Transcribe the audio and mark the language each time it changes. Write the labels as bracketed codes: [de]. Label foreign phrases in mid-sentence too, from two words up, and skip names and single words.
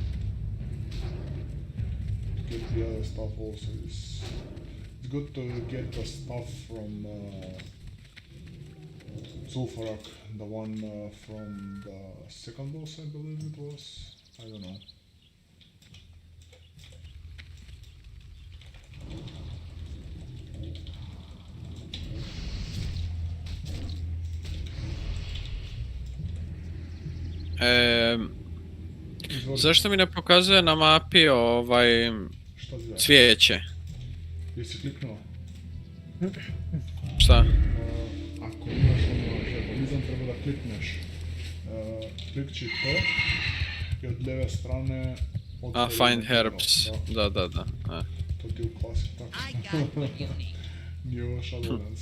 [en] To get the other stuff also is... It's good to get the stuff from Zulfarak, the one from the second boss, I believe it was. I don't know. [bs] Izvoli. Zašto mi ne pokazuje na mapi Šta zove? cvijeće? Jesi kliknuo? Šta? Ako imaš žetonizam, treba da klikneš. Klikči to i od lijeve strane... [en] Find herbs. [bs] Da. To ti u klasi tako. Nije ovo Shadowlands.